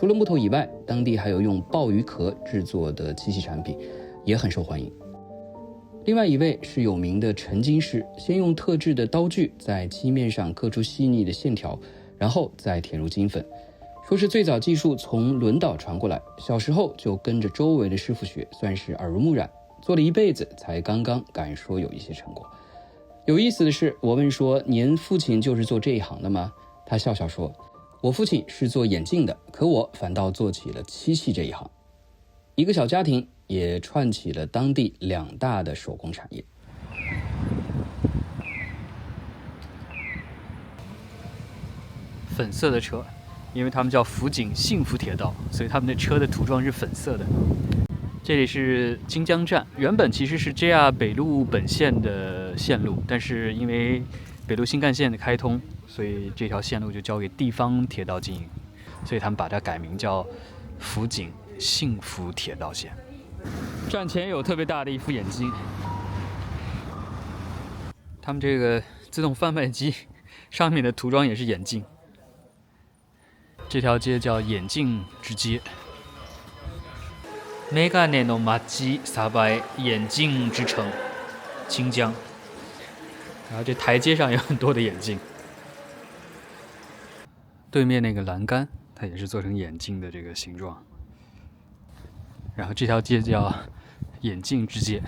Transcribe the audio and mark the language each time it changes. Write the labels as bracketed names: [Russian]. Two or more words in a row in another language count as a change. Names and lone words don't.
[Chinese] 除了木頭以外，當地還有用鮑魚殼制作的漆器產品，也很受歡迎。另外一位是有名的沉金師，先用特制的刀具在漆面上刻出細膩的線條，然後再填入金粉。說是最早技術從輪島傳過來，小時候就跟着周圍的師傅學，算是耳濡目染，做了一輩子才剛剛敢說有一些成果。有意思的是，我問說您父親就是做這一行的嗎？他笑笑說，我父親是做眼鏡的，可我反倒做起了漆器這一行。一個小家庭也串起了當地2大的手工產業。粉色的車，因為他们叫福井幸福鐵道，所以他们的車的塗裝是粉色的。這裡是京江站，原本其實是 JR 北陸本線的線路，但是因為北陸新幹線的開通，所以這條線路就交給地方鐵道經營，所以他們把它改名叫福井幸福鐵道線。站前有特別大的一副眼鏡，他們這個自動販賣機上面的塗裝也是眼鏡。這條街叫眼鏡之街。 [Japanese] メガネの街鯖江， [Chinese] 眼鏡之城，清江。然後這台階上有很多的眼鏡。對面那個欄杆，它也是做成眼鏡的這個形狀。然後這條街叫眼鏡之街。